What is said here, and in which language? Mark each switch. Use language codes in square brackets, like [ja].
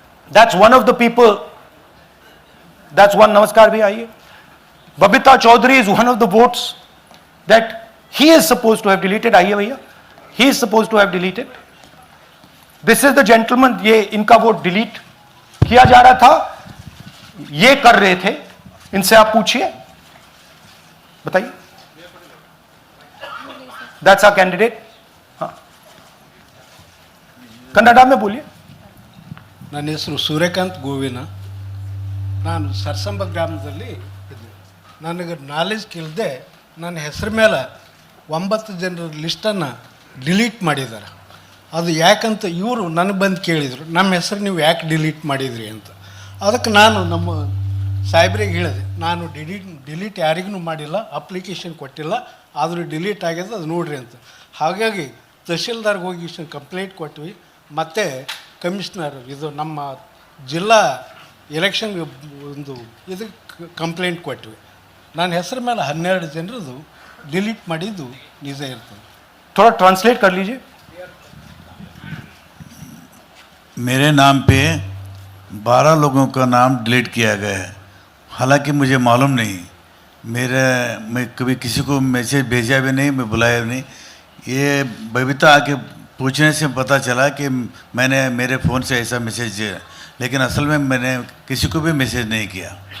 [en] That's one of the people. That's one. [hi] Namaskar bhi aiye. [en] Babita Chaudhary is one of the votes that he is supposed to have deleted. [hi] Aiye bhaiya. [en] He is supposed to have deleted. This is the gentleman. [hi] ये इनका vote delete किया जा रहा था. ये कर रहे थे. इनसे आप पूछिए. बताइए. [en] That's our candidate. हाँ. [hi] कन्नड़ा में बोलिए. [kn] ನನ್ನ ಹೆಸರು ಸೂರ್ಯಕಾಂತ್ ಗೋವಿನ. ನಾನು ಸರ್ಸಂಬ ಗ್ರಾಮದಲ್ಲಿ ಇದ್ದೆ. ನನಗೆ ನಾಲೆಜ್ ಕೇಳದೆ ನನ್ನ ಹೆಸರು ಮೇಲೆ 9 ಜನರ ಲಿಸ್ಟನ್ನು ಡಿಲೀಟ್ ಮಾಡಿದ್ದಾರೆ. ಅದು ಯಾಕಂತ ಇವರು ನನಗೆ ಬಂದು ಕೇಳಿದರು, ನಮ್ಮ ಹೆಸರು ನೀವು ಯಾಕೆ ಡಿಲೀಟ್ ಮಾಡಿದ್ರಿ ಅಂತ. ಅದಕ್ಕೆ ನಾನು ನಮ್ಮ ಸಾಹೇಬ್ರಿಗೆ ಹೇಳಿದೆ, ನಾನು ಡಿಲೀಟ್ ಯಾರಿಗೂ ಮಾಡಿಲ್ಲ, ಅಪ್ಲಿಕೇಶನ್ ಕೊಟ್ಟಿಲ್ಲ, ಆದರೂ ಡಿಲೀಟ್ ಆಗ್ಯದ, ಅದು ನೋಡ್ರಿ ಅಂತ. ಹಾಗಾಗಿ ತಹಶೀಲ್ದಾರ್ಗೆ ಹೋಗಿ ಕಂಪ್ಲೇಂಟ್ ಕೊಟ್ವಿ. ಮತ್ತು ಕಮಿಷ್ನರ್ ಇದು ನಮ್ಮ ಜಿಲ್ಲಾ ಎಲೆಕ್ಷನ್ ಒಂದು ಇದಕ್ಕೆ ಕಂಪ್ಲೇಂಟ್ ಕೊಟ್ವಿ. ನನ್ನ ಹೆಸರು ಮೇಲೆ 12 ಜನರದು ಡಿಲೀಟ್ ಮಾಡಿದ್ದು ನಿಜ ಇರ್ತದೆ. [hi] थोड़ा ट्रांसलेट कर लीजिए. मेरे नाम पे 12 लोगों का नाम डिलीट किया गया है. हालांकि मुझे मालूम नहीं, मैं कभी किसी को मैसेज भेजा भी नहीं, मैं बुलाया भी नहीं. ये बबीता आके पूछने से पता चला कि मैंने मेरे फ़ोन से ऐसा मैसेज, लेकिन असल में मैंने किसी को भी मैसेज नहीं किया.